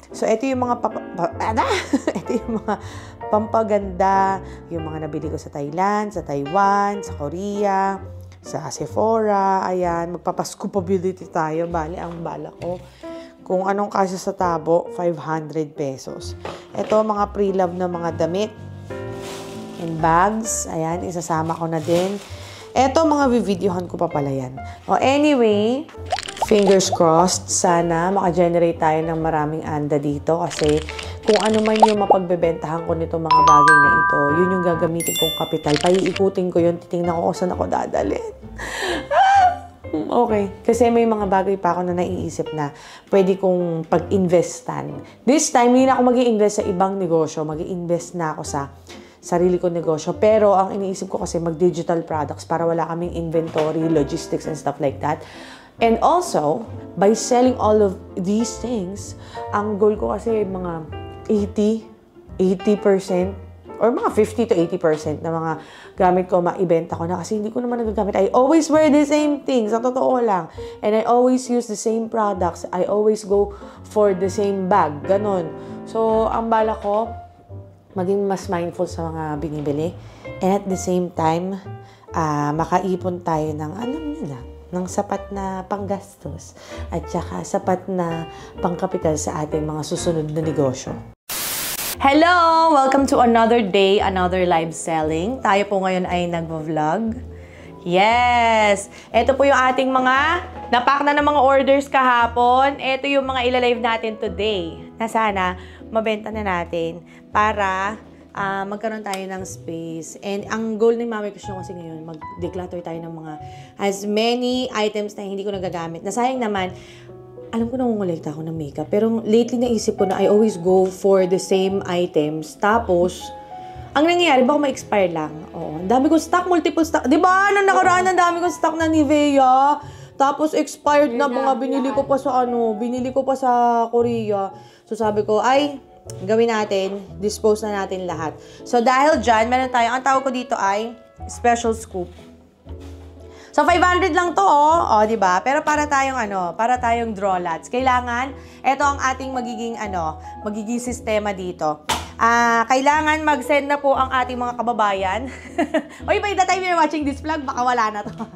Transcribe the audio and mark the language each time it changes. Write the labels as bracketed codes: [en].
[tl] So, ito yung mga ito yung mga pampaganda, yung mga nabili ko sa Thailand, sa Taiwan, sa Korea, sa Sephora. Ayan, magpapascoopability tayo. Bali, ang bala ko. Kung anong kasya sa tabo, 500 pesos. Ito, mga pre-love na mga damit. [en] And bags. [tl] Ayan, isasama ko na din. Eto, mga videohan ko pa pala yan. [en] O, anyway, fingers crossed. [tl] Sana maka-generate tayo ng maraming anda dito kasi kung ano man yung mapagbebentahan ko nito mga bagay na ito, yun yung gagamitin kong kapital. Paiikutin ko yun, titingnan ko kung saan ako dadalhin. Okay. Kasi may mga bagay pa ako na naiisip na pwede kong pag-investan. [en] This time, [tl] hindi na ako mag-i-invest sa ibang negosyo. Mag-i-invest na ako sa sarili ko negosyo. Pero ang iniisip ko kasi mag-digital products para wala kaming inventory, [en] logistics, and stuff like that. And also, by selling all of these things, [tl] ang goal ko kasi mga 80% or mga 50 to 80% na mga gamit ko, maibenta ko na kasi hindi ko naman nagagamit. [en] I always wear the same things, [tl] sa totoo lang. [en] And I always use the same products. I always go for the same bag. [tl] Ganon. So, ang bala ko, maging mas mindful sa mga binibili. [en] And at the same time, [tl] makaipon tayo ng, ng sapat na panggastos at saka sapat na pangkapital sa ating mga susunod na negosyo. [en] Hello! Welcome to another day, another live selling. [tl] Tayo po ngayon ay nagvo-vlog. [en] Yes! [tl] Ito po yung ating mga napak na ng mga orders kahapon. Ito yung mga ilalive natin today na sana mabenta na natin para magkaroon tayo ng space. And ang goal ni Mami Krish kasi ngayon, mag-declutter tayo ng mga [en] as many items [tl] na hindi ko nagagamit. Nasayang naman, alam ko nangungulekta ako ng makeup. Pero lately naisip ko na [en] I always go for the same items. [tl] Tapos, ang nangyayari, baka ma-expire lang. Oo, ang dami kong stock, multiple stock. Diba? Nung nakaraan, ang dami kong stock na Nivea. Tapos, expired na mga binili ko pa sa Korea. So, sabi ko, ay, gawin natin, dispose na natin lahat. So, dahil dyan, meron tayo, ang tawag ko dito ay special scoop. So, 500 lang to, oh. O, diba? Pero para tayong draw lots. Kailangan, ito ang ating magiging sistema dito. Kailangan mag-send na po ang ating mga kababayan. [en] Oy, by the time you're watching this vlog, [tl] baka wala na to.